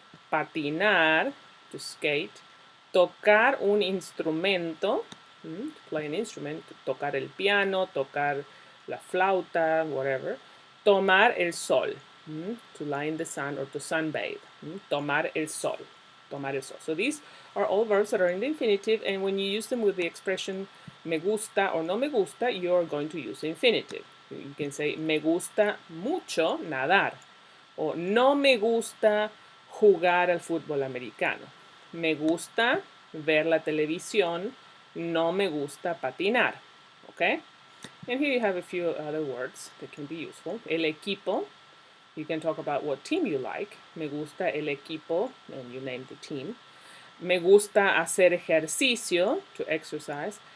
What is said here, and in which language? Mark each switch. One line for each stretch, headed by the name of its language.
English: Patinar, to skate. Tocar un instrumento, to play an instrument.
Spanish: Tocar el piano, tocar la flauta, whatever.
English: Tomar el sol, to lie in the sun or to sunbathe.
Spanish: Tomar el sol, tomar el sol.
English: So these are all verbs that are in the infinitive, and when you use them with the expression me gusta or no me gusta, you're going to use the infinitive.
Spanish: You can say me gusta mucho nadar, o no me gusta jugar al fútbol americano. Me gusta ver la televisión, no me gusta patinar.
English: Okay? And here you have a few other words that can be useful. El equipo, you can talk about what team you like.
Spanish: Me gusta el equipo, and you name the team. Me gusta hacer ejercicio, to exercise.